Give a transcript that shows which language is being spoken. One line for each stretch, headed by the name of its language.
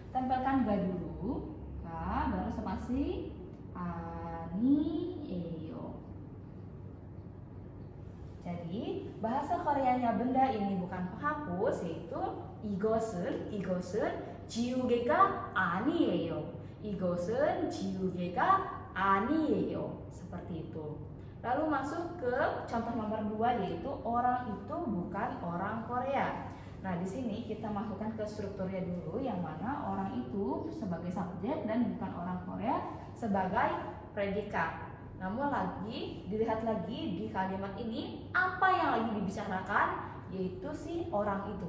Indonesian: Tempelkan ga dulu, ga baru spasi
Korean: ani, yeyo.
Indonesian: Jadi bahasa Koreanya benda ini bukan penghapus, yaitu
Korean: igosen, jiuge ga ani, yeyo. 이것은 지우개가 아니에요.
Indonesian: Seperti itu. Lalu masuk ke contoh nomor 2, yaitu orang itu bukan orang Korea. Nah, di sini kita masukkan ke strukturnya dulu, yang mana orang itu sebagai subjek dan bukan orang Korea sebagai predikat. Namun dilihat lagi di kalimat ini, apa yang lagi dibicarakan, yaitu si orang itu.